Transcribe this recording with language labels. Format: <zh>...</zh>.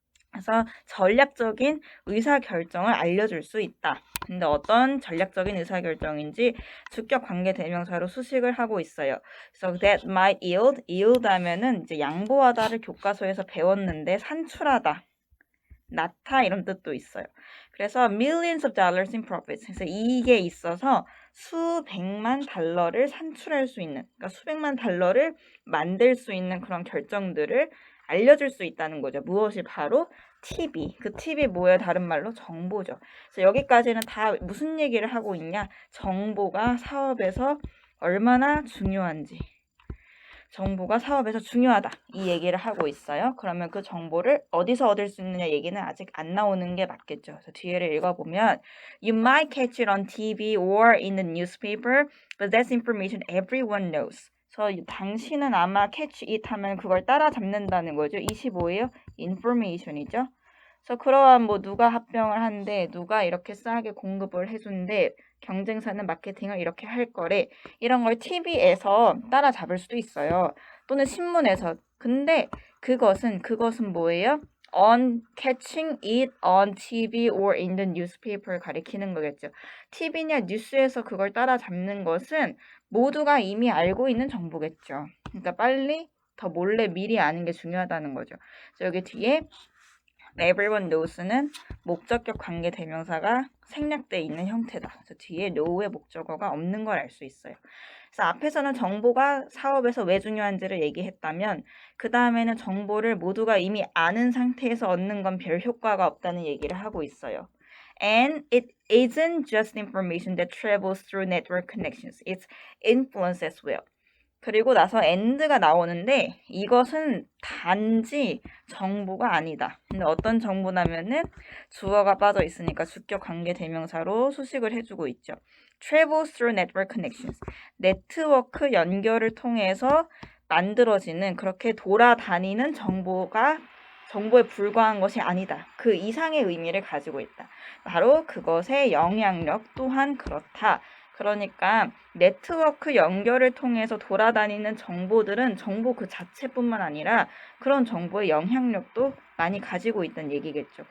<ko>그래서 전략적인 의사결정을 알려줄 수 있다. 근데 어떤 전략적인 의사결정인지 주격 관계 대명사로 수식을 하고 있어요. 그래서</ko> <en>that might yield</en> <ko>하면은 이제 양보하다를 교과서에서 배웠는데 산출하다. 낳다 이런 뜻도 있어요. 그래서</ko> <en>millions of dollars in profits.</en> <ko>그래서 이익에 있어서 수백만 달러를 산출할 수 있는, 그러니까 수백만 달러를 만들 수 있는 그런 결정들을 알려줄 수 있다는 거죠. 무엇이 바로 팁이. 그 팁이 뭐예요? 다른 말로 정보죠. 그래서 여기까지는 다 무슨 얘기를 하고 있냐? 정보가 사업에서 얼마나 중요한지. 정보가 사업에서 중요하다. 이 얘기를 하고 있어요. 그러면 그 정보를 어디서 얻을 수 있느냐 얘기는 아직 안 나오는 게 맞겠죠. 그래서 뒤에를 읽어보면</ko> <en>You might catch it on TV or in the newspaper, but that's information everyone knows.</en> <ko>그래서 당신은 아마 catch it 하면 그걸 따라잡는다는 거죠. 25예요. information이죠. 그래서 그러한 뭐 누가 합병을 한대, 누가 이렇게 싸게 공급을 해준대, 경쟁사는 마케팅을 이렇게 할 거래. 이런 걸 TV에서 따라잡을 수도 있어요. 또는 신문에서. 근데 그것은 뭐예요?</ko> <en>On catching it on TV or in the newspaper</en> <ko>가리키는 거겠죠. TV냐 뉴스에서 그걸 따라잡는 것은 모두가 이미 알고 있는 정보겠죠. 그러니까 빨리 더 몰래 미리 아는 게 중요하다는 거죠. 그래서 여기 뒤에</ko> <en>everyone knows</en> <ko>는 목적격 관계 대명사가 생략되어 있는 형태다. 그래서 뒤에 know의 목적어가 없는 걸 알 수 있어요. 그래서 앞에서는 정보가 사업에서 왜 중요한지를 얘기했다면 그 다음에는 정보를 모두가 이미 아는 상태에서 얻는 건 별 효과가 없다는 얘기를 하고 있어요.</ko> <en>And it isn't just information that travels through network connections. It's influence as well.</en> <ko>그리고 나서 and가 나오는데 이것은 단지 정보가 아니다. 근데 어떤 정보냐면은 주어가 빠져 있으니까 주격 관계 대명사로 수식을 해주고 있죠.</ko> <en>Travels through network connections.</en> <ko>네트워크 연결을 통해서 만들어지는 그렇게 돌아다니는 정보에 불과한 것이 아니다. 그 이상의 의미를 가지고 있다. 바로 그것의 영향력 또한 그렇다. 그러니까 네트워크 연결을 통해서 돌아다니는 정보들은 정보 그 자체뿐만 아니라 그런 정보의 영향력도 많이 가지고 있다는 얘기겠죠.</ko>